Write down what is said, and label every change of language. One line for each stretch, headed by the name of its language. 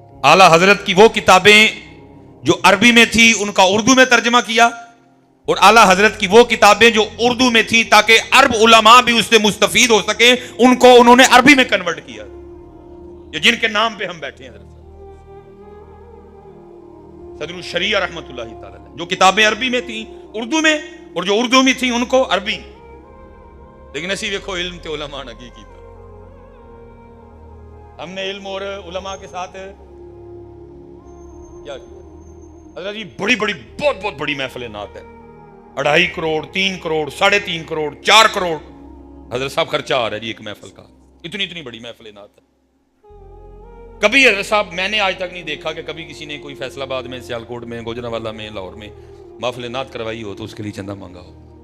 Urdu: اعلیٰ حضرت کی وہ کتابیں جو عربی میں تھی ان کا اردو میں ترجمہ کیا، اور اعلیٰ حضرت کی وہ کتابیں جو اردو میں تھی تاکہ عرب علماء بھی اس سے مستفید ہو سکیں، ان کو انہوں نے عربی میں کنورٹ کیا. یہ جن کے نام پہ ہم بیٹھے ہیں، حضرت صدر الشریعہ رحمۃ اللہ تعالی، جو کتابیں عربی میں تھیں اردو میں، اور جو اردو میں تھیں ان کو عربی.
Punjabi: لیکن اسی دیکھو علم تے علماء نے کی کیتا.
Urdu: ہم نے علم اور علماء کے ساتھ کیا کیا؟ حضرت جی بڑی بہت بڑی محفل نعت ہے، 2.5 کروڑ، 3 کروڑ، 3.5 کروڑ، 4 کروڑ حضرت صاحب خرچہ آ رہا ہے جی ایک محفل کا. اتنی بڑی محفل نعت ہے. کبھی حضرت صاحب میں نے آج تک نہیں دیکھا کہ کبھی کسی نے کوئی فیصل آباد میں، سیالکوٹ میں، گوجرانوالہ میں، لاہور میں محفل نعت کروائی ہو تو اس کے لیے چندہ مانگا ہو.